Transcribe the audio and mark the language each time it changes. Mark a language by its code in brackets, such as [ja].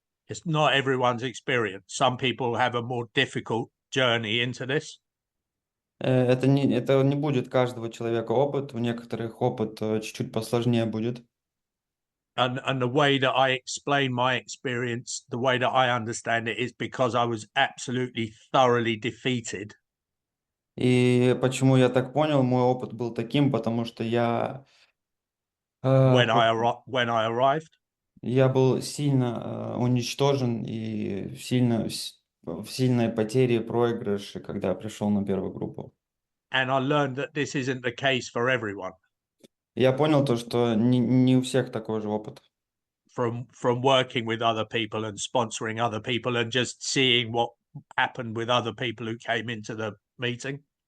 [en] It's not everyone's experience. Some people have a more difficult journey into this. [ru] Это не будет каждого человека опыт, у некоторых опыт чуть-чуть посложнее будет. [en] And the way that I explain my experience, the way that I understand it, is because I was absolutely thoroughly defeated [ru] И почему я так понял, мой опыт был таким, потому что [en] when [ru] как- [en] I arrived. [ru] я был сильно уничтожен и в сильной потере, проигрыше, когда я пришел на первую группу. [en] And I learned that this isn't the case for everyone. [ru] Я понял то, что не у всех такой же опыт. [en] From working with other people and sponsoring other people and just seeing what happened with other people who came into the meeting.